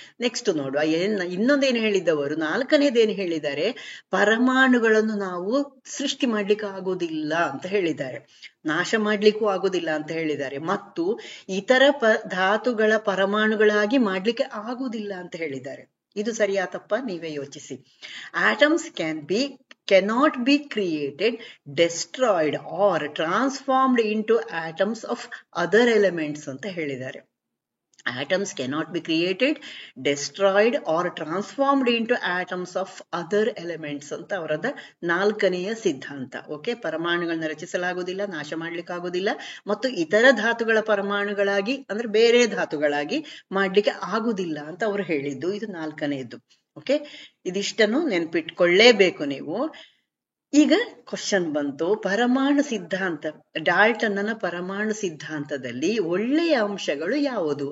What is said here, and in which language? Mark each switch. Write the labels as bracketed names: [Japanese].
[Kannada] Next ನೋಡುವ, ಇನ್ನೊಂದೇನು ಹೇಳಿದ್ದವರು, ನಾಲ್ಕನೇದೇನು ಹೇಳಿದ್ದಾರೆ, ಪರಮಾಣುಗಳನ್ನು ನಾವು ಸೃಷ್ಟಿ ಮಾಡ್ಲಿಕ್ಕೆ ಆಗೋದಿಲ್ಲ ಅಂತ ಹೇಳಿದ್ದಾರೆ, ನಾಶ ಮಾಡ್ಲಿಕ್ಕೂ ಆಗೋದಿಲ್ಲ ಅಂತ ಹೇಳಿದ್ದಾರೆ, ಮತ್ತು ಇತರ ಧಾತುಗಳ ಪರಮಾಣುಗಳಾಗಿ ಮಾಡ್ಲಿಕ್ಕೆ ಆಗುದಿಲ್ಲ ಅಂತ ಹೇಳಿದ್ದಾರೆ. ಇದು ಸರಿಯಾ ತಪ್ಪ ನೀವೇ ಯೋಚಿಸಿ. [English] atoms cannot be created, destroyed or transformed into atoms of other elements [Kannada] ಅಂತ ಹೇಳಿದ್ದಾರೆ. [English] Atoms cannot be created, destroyed or transformed into atoms of other elements [Kannada] ಅಂತ ಅವರದ ನಾಲ್ಕನೆಯ ಸಿದ್ಧಾಂತ. ಓಕೆ, ಪರಮಾಣುಗಳನ್ನ ರಚಿಸಲಾಗುವುದಿಲ್ಲ, ನಾಶ ಮಾಡ್ಲಿಕ್ಕಾಗುವುದಿಲ್ಲ, ಮತ್ತು ಇತರ ಧಾತುಗಳ ಪರಮಾಣುಗಳಾಗಿ ಅಂದ್ರೆ ಬೇರೆ ಧಾತುಗಳಾಗಿ ಮಾಡ್ಲಿಕ್ಕೆ ಆಗುದಿಲ್ಲ ಅಂತ ಅವರು ಹೇಳಿದ್ದು. ಇದು ನಾಲ್ಕನೆಯದ್ದು. ಓಕೆ, ಇದಿಷ್ಟನ್ನು ನೆನ್ಪಿಟ್ಕೊಳ್ಳೇಬೇಕು ನೀವು. ಈಗ ಕ್ವಶನ್ ಬಂತು, ಪರಮಾಣು ಸಿದ್ಧಾಂತ, ಡಾಲ್ಟನ್ನ ಪರಮಾಣು ಸಿದ್ಧಾಂತದಲ್ಲಿ ಒಳ್ಳೆಯ ಅಂಶಗಳು ಯಾವುದು?